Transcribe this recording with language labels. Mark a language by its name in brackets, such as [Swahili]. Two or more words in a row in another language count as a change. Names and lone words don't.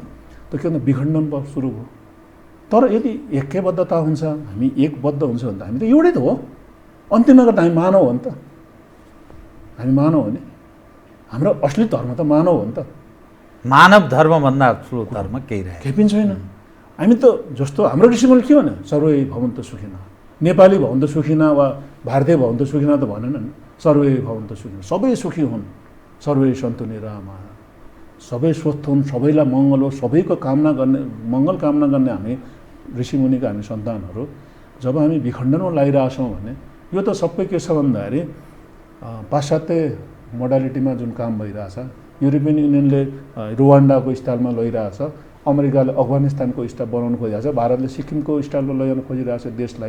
[Nepali] त्यो के भन्दा विखण्डन सुरु भयो। तर यदि ऐक्यबद्धता हुन्छ, हामी एकबद्ध हुन्छ भने त हामी त एउटै त हो। अन्तिममा गर्दा हामी मानव हो नि त। हामी मानव हो नि, हाम्रो असली धर्म त मानव हो नि त। मानव धर्मभन्दा ठुलो धर्म केही रहेन, केही पनि छैन। हामी त जस्तो हाम्रो ऋषिमुनिले के भने [Sanskrit] सर्वै भवन्तु सुखिनः, [Nepali] नेपाली [Sanskrit] भवन्तु सुखिनः [Nepali] वा भारतीय [Sanskrit] भवन्तु सुखिनः [Nepali] त भनेन नि। [Sanskrit] सर्वै भवन्तु सुखिनः, [Nepali] सबै सुखी हुन्, [Sanskrit] सर्वै सन्तु निरामया, [Nepali] सबै स्वस्थ हुन्, सबैलाई मङ्गल हो, सबैको कामना गर्ने, मङ्गल कामना गर्ने हामी ऋषिमुनिका हामी सन्तानहरू जब हामी विखण्डनमा लागिरहेछौँ भने यो त सबै के छ भन्दाखेरि पाश्चात्य मोडालिटीमा जुन काम भइरहेछ, युरोपियन युनियनले रुवान्डाको स्टाइलमा लैरहेछ, अमेरिकाले अफगानिस्तानको स्टाइल बनाउनु खोजिरहेछ, भारतले सिक्किमको स्टाइलमा लैजान खोजिरहेछ देशलाई।